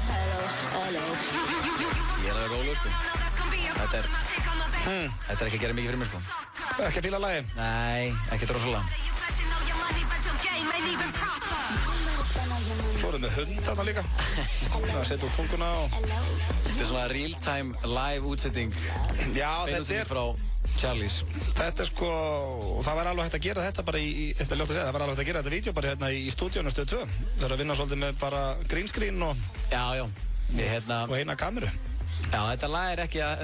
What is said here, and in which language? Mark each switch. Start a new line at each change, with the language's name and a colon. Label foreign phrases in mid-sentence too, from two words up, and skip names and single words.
Icelandic: Ég er alveg rólegur, sko. Þetta er ekki að gera mikið fyrir mér, sko. Ekki að fíla lagið? Nei, ekkert rosalega. Svo erum við hund þarna líka. Það að setja út tunguna og... Þetta er svona
English: real-time live
Icelandic: útsetting. Já, þetta er... frá Charlies. Þetta er sko... Það væri alveg hægt að gera þetta bara í... Þetta er ljótt að segja. Það væri alveg hægt að gera þetta vídeo bara hérna í stúdíónu Stöð 2. Það er að vinna svolítið með bara
English: green screen
Icelandic: og... Já. Og eina kameru. Já, þetta lag er ekki að...